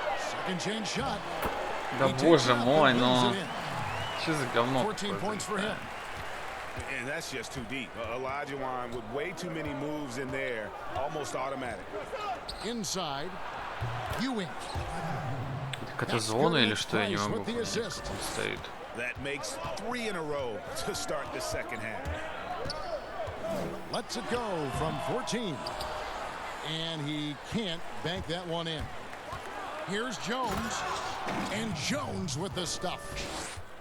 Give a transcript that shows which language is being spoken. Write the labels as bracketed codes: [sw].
[en] Second chance shot. [ru] Да боже мой, но... Что за говно? [en] 14 points for him. And that's just too deep. Olajuwon with way too many moves in there, almost automatic. Inside, Ewing. [ru] Так это зона или что, я не могу понять, как он стоит. [en] That makes 3 in a row to start the second half. Lets it go from 14. And he can't bank that one in. Here's Jones. And Jones with the stuff.